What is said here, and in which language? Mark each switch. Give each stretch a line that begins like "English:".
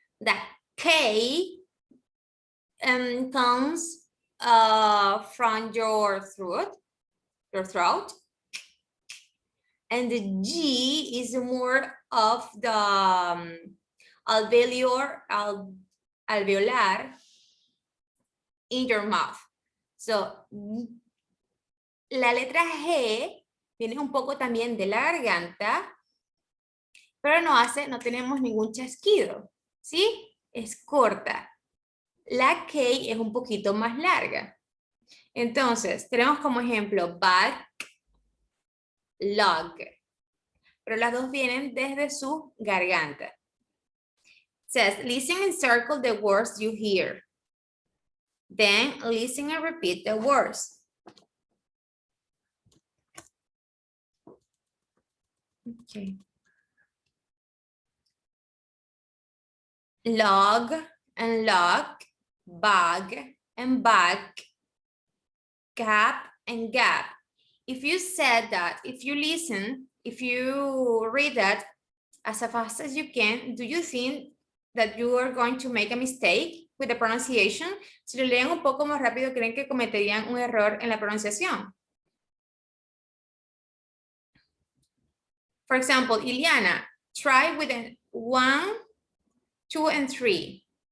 English: The K comes from your throat, and the G is more of the alveolar in your mouth.
Spanish: So, la letra G viene un poco también de la garganta, pero no tenemos ningún chasquido, ¿sí? Es corta. La K es un poquito más larga. Entonces, tenemos como ejemplo back, log, pero las dos vienen desde su garganta.
English: Says, listen and circle the words you hear. Then, listen and repeat the words. Okay. Log and log, bag and bag, gap and gap. If you said that, if you listen, if you read that as fast as you can, do you think that you are going to make a mistake with the pronunciation?
Spanish: Si lo leen un poco más rápido, ¿creen que cometerían un error en la pronunciación?
English: For example, Iliana, try with 1, 2, and 3.